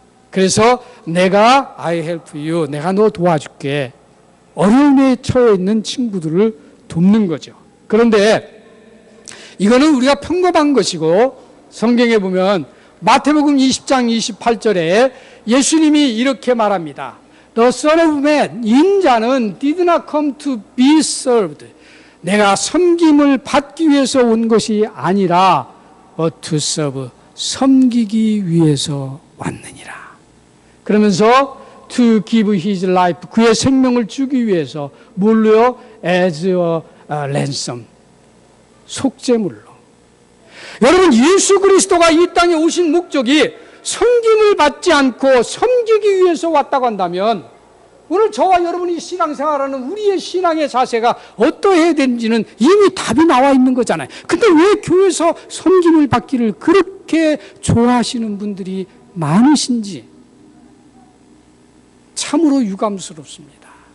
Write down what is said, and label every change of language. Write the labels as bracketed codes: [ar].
[ko] 그래서 내가 [en] I help you, [ko] 내가 너 도와줄게. 어려움에 처해 있는 친구들을 돕는 거죠. 그런데 이거는 우리가 평범한 것이고, 성경에 보면 마태복음 20장 28절에 예수님이 이렇게 말합니다. [en] The Son of Man, [ko] 인자는 [en] did not come to be served. [ko] 내가 섬김을 받기 위해서 온 것이 아니라 [en] but to serve, [ko] 섬기기 위해서 왔느니라. 그러면서 [en] to give his life, [ko] 그의 생명을 주기 위해서, 뭘로요? [en] as a ransom, [ko] 속죄물로. 여러분, 예수 그리스도가 이 땅에 오신 목적이 섬김을 받지 않고 섬기기 위해서 왔다고 한다면, 오늘 저와 여러분이 신앙생활하는 우리의 신앙의 자세가 어떠해야 되는지는 이미 답이 나와 있는 거잖아요. 근데 왜 교회에서 섬김을 받기를 그렇게 좋아하시는 분들이 많으신지 참으로 유감스럽습니다.